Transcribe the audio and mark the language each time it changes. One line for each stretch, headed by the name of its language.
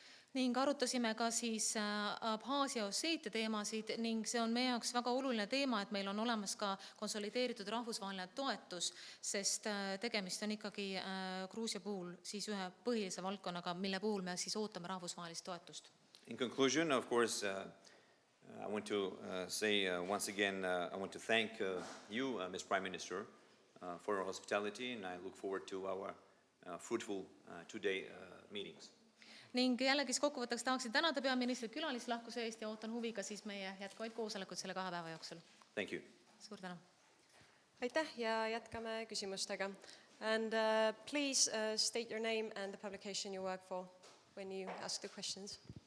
Estonian: Ning arutasime ka siis Abhaasia Osseetia teemasid ning see on meie jaoks väga oluline teema, et meil on olemas ka konsolideeritud rahvusvaheline toetus, sest tegemist on ikkagi Gruusia puhul siis ühe põhilise valdkonnaga, mille puhul me siis ootame rahvusvahelist toetust.
English: In conclusion, of course, I want to say once again, I want to thank you, Ms. Prime Minister, for your hospitality, and I look forward to our fruitful today meetings.
Estonian: Ning jällegi kokkuvõtteks tahaksin tänada peaministrit külalislahkuse eest ja ootan huviga siis meie jätkavaid koosolekuid selle 2 päeva jooksul.
English: Thank you.
Estonian: Suur tänu. Aitäh ja jätkame küsimustega.
English: And please state your name and the publication you work for when you ask the questions.